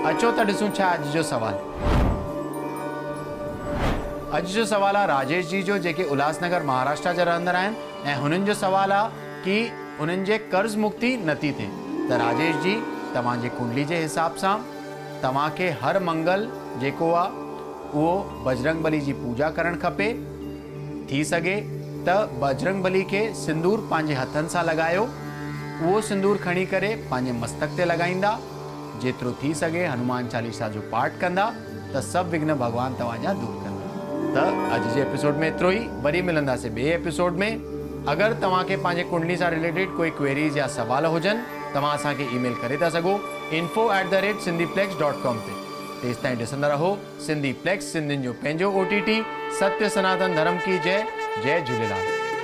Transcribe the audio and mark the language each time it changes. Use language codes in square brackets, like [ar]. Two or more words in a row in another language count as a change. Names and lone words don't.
[sd] अचो त ॾिसूं छा अॼु जो सवाल। अॼु जो सवाल आहे राजेश जी जो, जेके उल्हासनगर महाराष्ट्र जा रहंदड़ आहिनि ऐं हुननि जो सवाल आहे कि उन्हनि जे कर्ज़ मुक्ति नथी थिए। त राजेश जी, तव्हांजे कुंडली जे हिसाब सां तव्हांखे हर मंगल जेको आहे उहो बजरंग बली जी पूजा करणु खपे। थी सघे त बजरंग बली खे सिंदूर पंहिंजे हथनि सां लॻायो, उहो सिंदूर खणी करे पंहिंजे मस्तक ते लॻाईंदा। जेतिरो थी सघे हनुमान चालीसा जो पाठ कंदा त सभु विघ्न भॻवान तव्हांजा दूर कंदा। त अॼु जे एपिसोड में एतिरो ई, वरी मिलंदासीं ॿिए एपिसोड में। अगरि तव्हांखे पंहिंजे कुंडली सां रिलेटेड कोई क्वेरीज़ या सवाल हुजनि तव्हां असांखे ईमेल करे था सघो info@sindhiplex.com ते। तेसि ताईं ॾिसंदा रहो सिंधी प्लेक्स, सिंधियुनि जो पंहिंजो OTT। [hi] सत्य सनातन धर्म की जय। [sd] जय झूलेलाल।